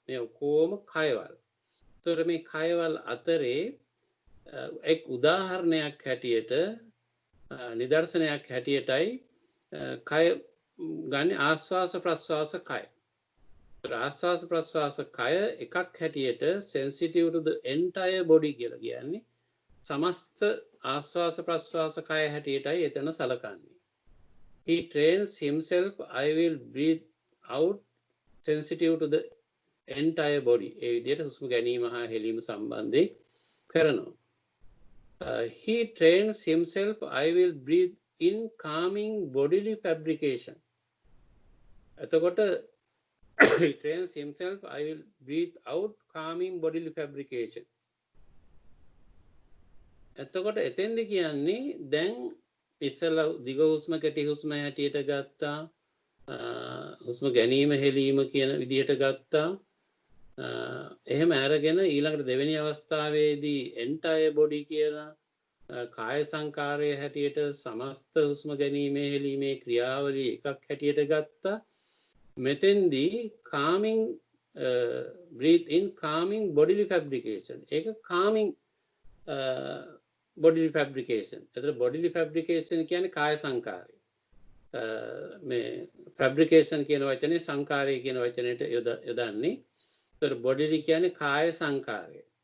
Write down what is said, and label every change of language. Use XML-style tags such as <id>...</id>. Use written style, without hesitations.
<si>මේ ඔක්කොම කයවල්. එතකොට මේ කයවල් අතරේ එක් උදාහරණයක් හැටියට නිදර්ශනයක් හැටියටයි කය ගන්න ආස්වාස ප්‍රස්වාස කය. ආස්වාස ප්‍රස්වාස කය එකක් හැටියට</si> <en>sensitive to the entire body</en> <si>කියලා කියන්නේ සමස්ත ආස්වාස ප්‍රස්වාස කය හැටියටයි එතන සලකන්නේ.</si> <en>He trains himself I will breathe out sensitive to the entire body.</en> <si>ඒ විදිහට හුස්ම ගැනීම හා හෙලීම සම්බන්ධයෙන් කරනවා.</si> <en>He trains himself I will breathe in calming bodily fabrication. එතකොට he trains himself I will breathe out calming bodily fabrication.</en> <si>එතකොට එතෙන්ද කියන්නේ දැන් ඉස්සලා දිග හුස්ම කෙටි හුස්ම හැටියට ගත්තා, හුස්ම ගැනීම හෙලීම කියන විදිහට ගත්තා. එහෙම අරගෙන ඊළඟට දෙවෙනි අවස්ථාවේදී entire body කියලා කාය සංකාරයේ හැටියට සමස්ත හුස්ම ගැනීමේ හෙලීමේ ක්‍රියාවලිය එකක් හැටියට ගත්තා.</si> <en>මෙතෙන්දී calming breathe in calming bodily fabrication. ඒක calming bodily fabrication.</en> <si>එතකොට bodily fabrication කියන්නේ කාය සංකාරය. මේ fabrication කියන වචනේ සංකාරය කියන වචනයට යොදන්නේ. එතකොට bodily කියන්නේ කාය සංකාරය.</si>